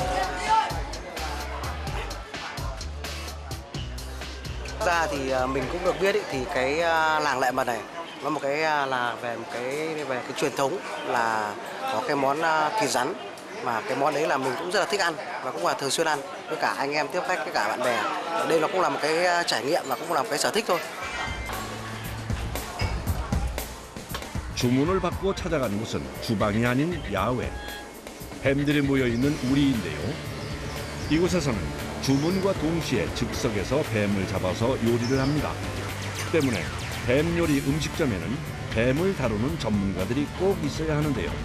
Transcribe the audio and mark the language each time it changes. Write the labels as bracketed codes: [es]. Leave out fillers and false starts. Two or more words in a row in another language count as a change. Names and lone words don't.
[vi] Ra thì mình cũng được biết ý, thì cái làng Lệ Mật này nó một cái là về cái truyền thống là có cái món thịt rắn, mà cái món đấy là mình cũng rất là thích ăn và cũng là thường xuyên ăn với cả anh em tiếp khách với cả bạn bè. Đây nó cũng là một cái trải nghiệm và cũng là một cái sở thích thôi. [ko] 주문을 받고 찾아가는 곳은 주방이 아닌 야외. 뱀들이 모여 있는 우리인데요. 이곳에서는 주문과 동시에 즉석에서 뱀을 잡아서 요리를 합니다. 때문에 뱀 요리 음식점에는 뱀을 다루는 전문가들이 꼭 있어야 하는데요.